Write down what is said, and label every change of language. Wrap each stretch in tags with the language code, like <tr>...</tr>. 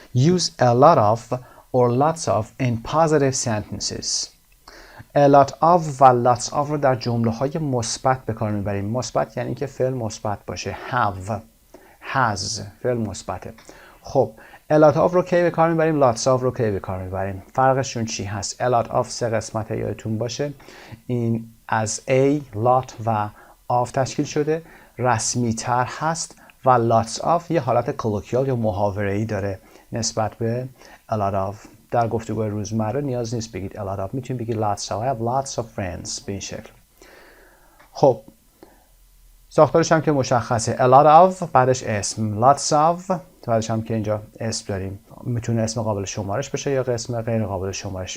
<en>Use a lot of or lots of in positive sentences.</en> <fa>A lot of و lots of رو در جمله های مثبت به کار میبریم. مثبت یعنی که فعل مثبت باشه. have، has فعل مثبته. خب a lot of رو کی به کار میبریم؟ lots of رو کی به کار میبریم؟ فرقشون چی هست؟ a lot of 3 قسمته یادتون باشه. این از a، lot و of تشکیل شده. رسمی تر هست و lots of یه حالت کلوکیال یا محاوره‌ای داره نسبت به a lot of. در گفتگوی روزمره نیاز نیست بگید a lot of، میتونید بگید lots of.</fa> <en>I have lots of friends</en> <fa>به این شکل. خب ساختارش هم که مشخصه. a lot of بعدش اسم، lots of بعدش هم که اینجا اسم داریم. میتونه اسم قابل شمارش بشه یا اسم غیر قابل شمارش.</fa>